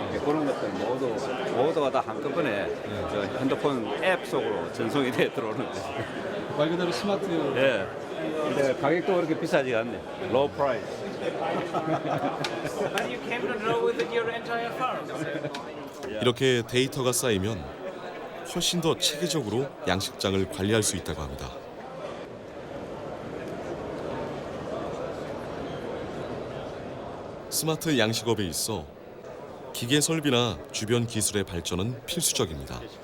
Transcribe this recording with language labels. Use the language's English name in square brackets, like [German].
[Korean] 그런 것들 모두가 다 한꺼번에 저 핸드폰 앱 속으로 전송이 돼 들어오는 거예요. 말 그대로 스마트. 예. 근데 가격도 그렇게 비싸지 않네. [English] 로우 프라이스. But you can control with your entire farm. [Korean] 이렇게 데이터가 쌓이면 훨씬 더 체계적으로 양식장을 관리할 수 있다고 합니다. 스마트 양식업에 있어 기계 설비나 주변 기술의 발전은 필수적입니다.